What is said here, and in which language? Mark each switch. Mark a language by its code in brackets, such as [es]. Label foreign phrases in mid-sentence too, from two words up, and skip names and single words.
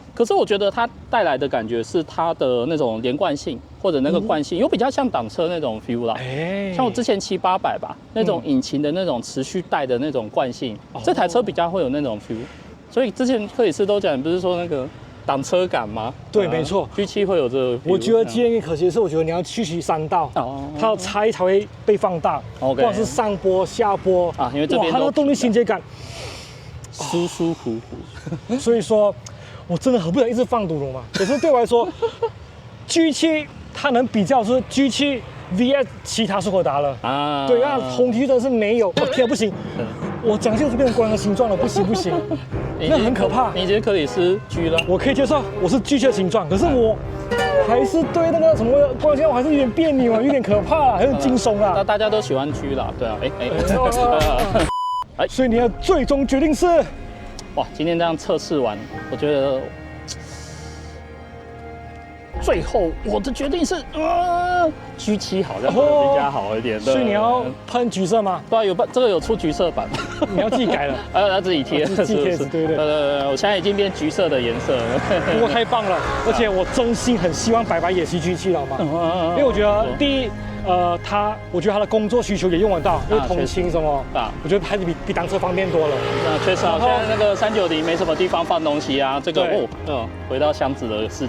[zh] 可是我覺得它帶來的感覺是它的那種連貫性。或者那個慣性有比較像擋車那種 feel 啦，像我之前騎800吧，那種引擎的那種持續帶的那種慣性，這台車比較會有那種 feel。所以之前克里斯都講，你不是說那個擋車感嗎？對，沒錯，G7 會有這個 feel。我覺得 G7 可惜的是，我覺得你要去騎3道，它的差異才會被放大，不管是上坡下坡啊，因為這邊它的動力衔接感舒舒服服。所以說，我真的很不想一直放毒龙嘛。可是对我來說，G7。它能比較是 G7 VS 其他速可達了啊，對啊，红旗真的是沒有，天啊不行，我講這個就變成光陽的形狀了，不行不行，那很可怕。你觉得克里斯 G 了？我可以接受，我是 G7 的形狀，可是我還是對那個什麼光陽，我還是有點別扭啊，有點可怕啊，有點驚悚啊。那大家都喜歡 G 啦，对啊，所以你的最終決定是？哇，今天這樣測試完，我覺得。最後我的決定是，G7 好像比較好一點。所以你要噴橘色嗎？對啊，這個有出橘色版，你要自己改了，要自己貼，自己貼紙，對。我現在已經變橘色的顏色了。不過太棒了，而且我真心很希望白白也騎 G7 了嘛，因為我覺得第一，我觉得他的工作需求也用得到，因為通勤什麼，我觉得還是比單車方便多了。確實啊，現在那個390沒什麼地方放東西啊，這個回到箱子的世界。